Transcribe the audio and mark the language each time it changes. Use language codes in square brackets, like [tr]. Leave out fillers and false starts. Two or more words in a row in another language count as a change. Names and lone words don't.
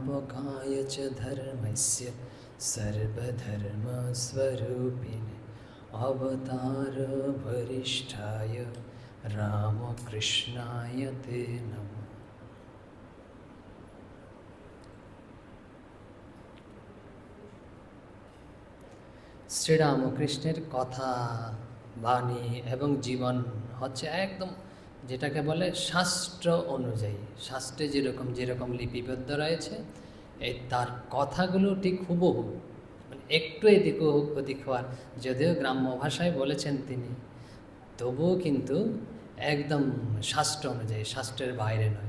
[sa] स्थापकाय च धर्मस्य सर्वधर्मस्वरूपिणे अवतार वरिष्ठाय रामकृष्णाय ते नमः। [bn] শ্রীরামকৃষ্ণের কথা, বাণী এবং জীবন হচ্ছে একদম যেটাকে বলে শাস্ত্র অনুযায়ী, শাস্ত্রে যেরকম যেরকম লিপিবদ্ধ রয়েছে এই তার কথাগুলো ঠিক হুবহু, মানে একটু এদিক ওদিক হওয়ার, যদিও গ্রাম্য ভাষায় বলেছেন তিনি, তবুও কিন্তু একদম শাস্ত্র অনুযায়ী, শাস্ত্রের বাইরে নয়।